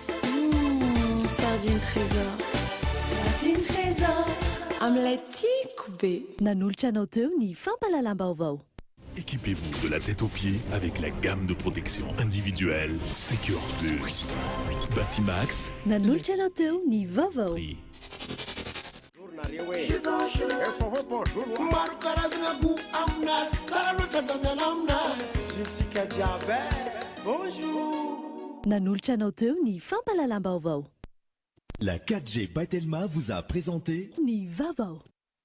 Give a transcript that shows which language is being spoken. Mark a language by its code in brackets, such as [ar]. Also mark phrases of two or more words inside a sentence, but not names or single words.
[mg] Sardine trésor, amin'ilay tiako be. Nanolotra anao teo ny fampalalam-baovao. [fr] Équipez-vous de la tête aux pieds avec la gamme de protection individuelle Secure Plus. Batimax. [mg] Nanolotra anao teo ny vaovao. maro karazana go aminazy tsara loatra zamiana aminazy zitsika jiaby bonjour. Nanolotra anao teo ny fampalalam-baovao. [fr] La 4G by Telma vous a présenté [mg] Ni vaovao.